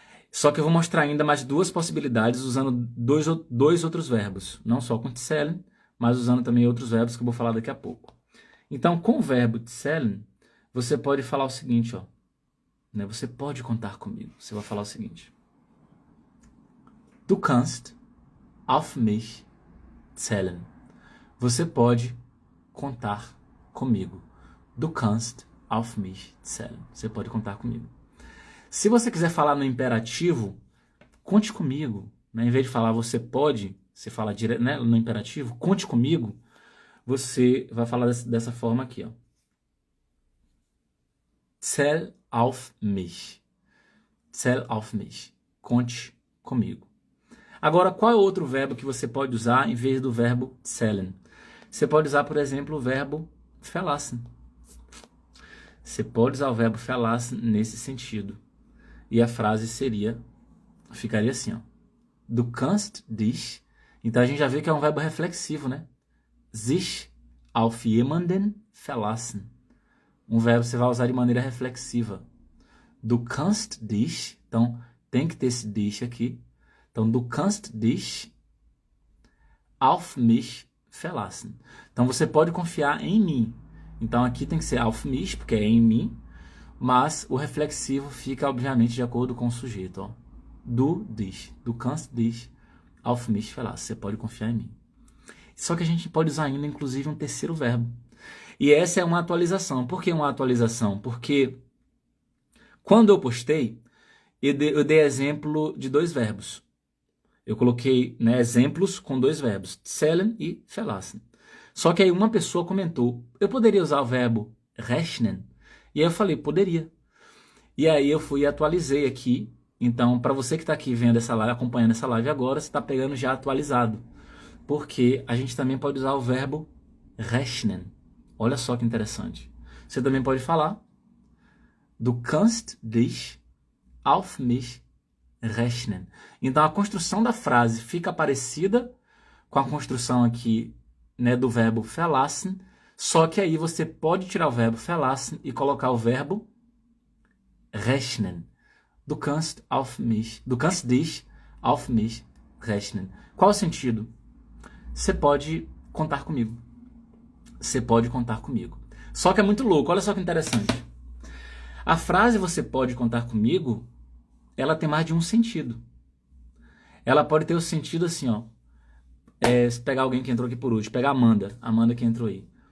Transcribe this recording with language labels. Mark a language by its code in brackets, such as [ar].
[pt] Só que eu vou mostrar ainda mais duas possibilidades usando dois outros verbos. Não só com zählen, mas usando também outros verbos que eu vou falar daqui a pouco. Então, com o verbo zählen, você pode falar o seguinte, ó. Né? Você pode contar comigo. Você vai falar o seguinte. [de] Du kannst auf mich zählen. [pt] Você pode contar comigo. [de] Du kannst auf mich zählen. [pt] Você pode contar comigo. Se você quiser falar no imperativo, conte comigo. Né? Em vez de falar você pode, você fala direto, né? No imperativo, conte comigo. Você vai falar dessa forma aqui, ó. [de] Zähl auf mich. Zähl auf mich. [pt] Conte comigo. Agora, qual é o outro verbo que você pode usar em vez do verbo zählen? Você pode usar, por exemplo, o verbo verlassen. Você pode usar o verbo verlassen nesse sentido. E a frase ficaria assim, ó. [de] Du kannst dich. [pt] Então a gente já vê que é um verbo reflexivo, né? [de] Sich auf jemanden verlassen. [pt] Um verbo você vai usar de maneira reflexiva. [de] Du kannst dich. [pt] Então tem que ter esse dich aqui. [de] Então, du kannst dich auf mich verlassen. [pt] Então, você pode confiar em mim. Então, aqui tem que ser [de] auf mich, [pt] porque é em mim. Mas o reflexivo fica, obviamente, de acordo com o sujeito. Ó. [de] Du dich. Du kannst dich auf mich verlassen. [pt] Você pode confiar em mim. Só que a gente pode usar ainda, inclusive, um terceiro verbo. E essa é uma atualização. Por que uma atualização? Porque quando eu postei, eu dei exemplo de dois verbos. Eu coloquei, né, exemplos com dois verbos, zählen e verlassen. Só que aí uma pessoa comentou, eu poderia usar o verbo rechnen? E aí eu falei, poderia. E aí eu fui e atualizei aqui. Então, para você que está aqui vendo essa live, acompanhando essa live agora, você está pegando já atualizado. Porque a gente também pode usar o verbo rechnen. Olha só que interessante. Você também pode falar, [de] du kannst dich auf mich rechnen. [pt] Então a construção da frase fica parecida com a construção aqui, né, do verbo verlassen, só que aí você pode tirar o verbo verlassen e colocar o verbo rechnen. [de] Du kannst dich auf mich rechnen. [pt] Qual o sentido? Você pode contar comigo. Você pode contar comigo. Só que é muito louco, olha só que interessante. A frase você pode contar comigo, ela tem mais de um sentido. Ela pode ter o sentido assim, ó. Se pegar alguém que entrou aqui por último, pegar a Amanda que entrou aí.